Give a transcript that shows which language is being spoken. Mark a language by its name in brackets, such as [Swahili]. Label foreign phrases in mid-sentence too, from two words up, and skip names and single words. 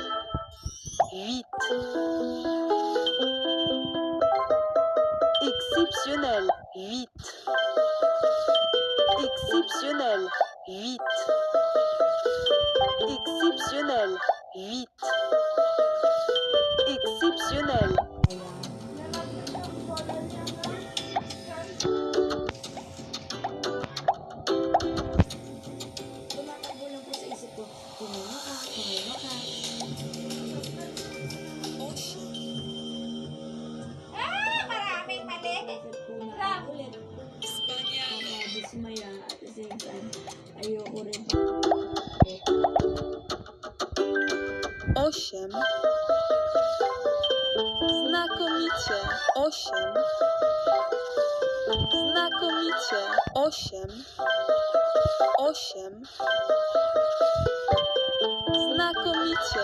[French] 8, exceptionnel. 8, exceptionnel. 8, exceptionnel. 8, exceptionnel. [Filipino] Tumatakbo lang po sa isip ko, kumawa ka. Maraming mali. Bakit po na ulit? Dismaya [English] at the same time, [Filipino] ayoko rin. [Polish] 8, znakomicie. 8, znakomicie. 8, 8, znakomicie.